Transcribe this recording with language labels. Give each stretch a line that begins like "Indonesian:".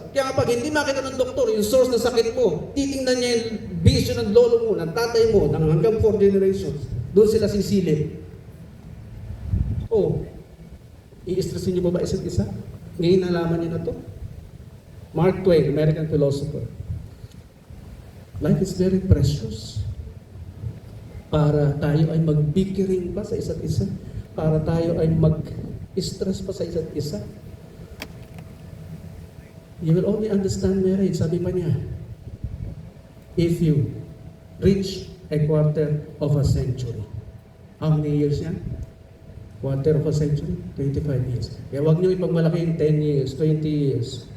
Filipino: Kaya kapag hindi makita ng doktor yung source ng sakit mo, titingnan niya yung bisyo ng lolo mo, ng tatay mo, ng hanggang 4 generations. Doon sila sisilip. Oh, i-stressin niyo ba isa't isa? Ngayon nalaman niyo na to?
English: Mark Twain, American philosopher. Life is very precious.
Filipino: Para tayo ay magbickering pa sa isa't isa. Para tayo ay mag-stress pa sa isa't isa.
English: You will only understand marriage,
Filipino: sabi pa niya,
English: if you reach a quarter of a century. How many years yan? Quarter of a century? 25 years.
Filipino: Kaya huwag niyo ipagmalaki yung 10 years, 20 years.